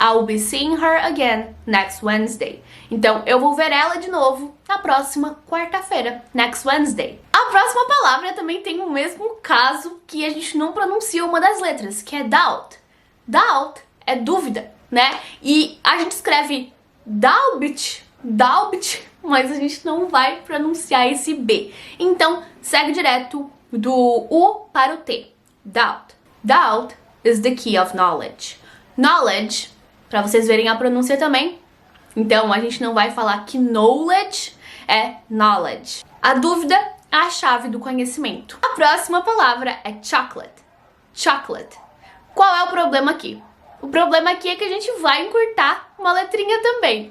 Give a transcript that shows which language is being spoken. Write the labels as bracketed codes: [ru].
[en] I'll be seeing her again next Wednesday. [pt] Então, eu vou ver ela de novo na próxima quarta-feira, [en] next Wednesday. [pt] A próxima palavra também tem o mesmo caso que a gente não pronuncia uma das letras, que é doubt. Doubt é dúvida, né? E a gente escreve doubt, mas a gente não vai pronunciar esse B. Então, segue direto do U para o T. Doubt. [en] Doubt is the key of knowledge. [pt] Knowledge, para vocês verem a pronúncia também. Então, a gente não vai falar que knowledge é knowledge. A dúvida é a chave do conhecimento. A próxima palavra é chocolate. Chocolate. Qual é o problema aqui? O problema aqui é que a gente vai encurtar uma letrinha também.